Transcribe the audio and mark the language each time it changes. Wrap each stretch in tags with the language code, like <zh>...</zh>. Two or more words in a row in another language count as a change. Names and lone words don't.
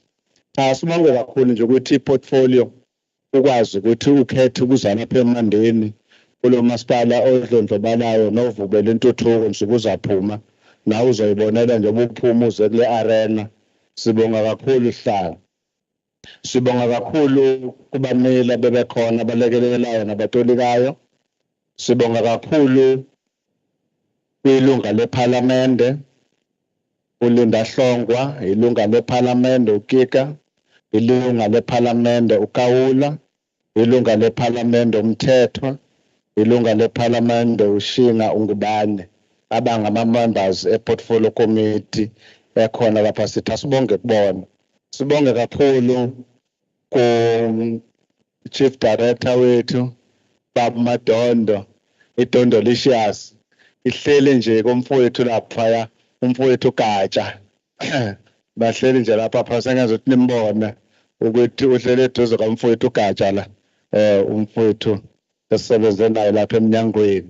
<zu>Sibonge kakhulu nje ukuthi iportfolio ukwazi ukuthi ukhethe ukuza lapha eMandeni kulo masipala odlondlobalayo novubele intuthuko nje kuzaphuma nawe uzoyibonela nje ubuphuma uze kule arena. Sibonga kakhulu Hlanga. Sibonga kakhulu kubameli bebekhona abalekelelayo nabatolikayo. Sibonga kakhulu kwilunga lephalamende uLinda Hlongwa, ilunga lephalamende uKika, ilunga lephalamende uKawula, ilunga lephalamende uMthethwa, ilunga lephalamende uShinga uNgubane abangama-members</zu> <en>eportfolio committee</en> <zu>ekhona lapha sithi asibonge kubona. Sibonge kakhulu ku-</zu> <en>chief director</en> <zu>wethu Baba Madondo, iDondolicious ihleli nje komfowethu lapha umfowethu Gatsha bahleli nje lapha phasa ngizothi nimbona ukuthi uhlele eduze kamfowethu Gatsha la umfowethu esisebenze naye lapha eminyangweni.</zu>